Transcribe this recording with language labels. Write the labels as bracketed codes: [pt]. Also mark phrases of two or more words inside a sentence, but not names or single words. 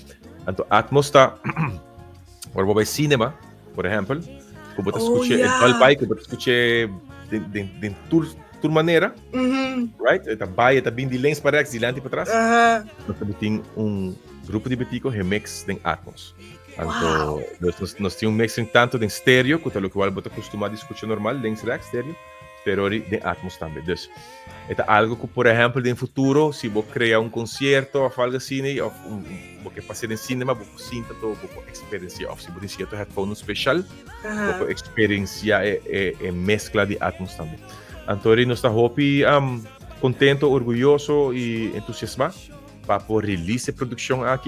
[pt] Então, Atmos está, agora vai cinema, por exemplo, que você escuta el pai, que você escuta de tour maneira, right? Está baia, está bem de lens para trás, de lente para trás. Nós também tem grupo de Betico remix de Atmos. Então, nós temos mix tanto de estéreo, que é o que você acostuma a escutar normal, [en] lens rack, [pt] estéreo, pero de Atmos também. Então, é algo que, por exemplo, no futuro, se você criar concerto ou algo assim, ou você passar em cinema, você sinta todo, você experienciar, ou se você tem um headphone especial, você experienciar a mescla de Atmos também. Então, nós estamos contentes, orgulhosos e entusiasmados para poder release a produção aqui.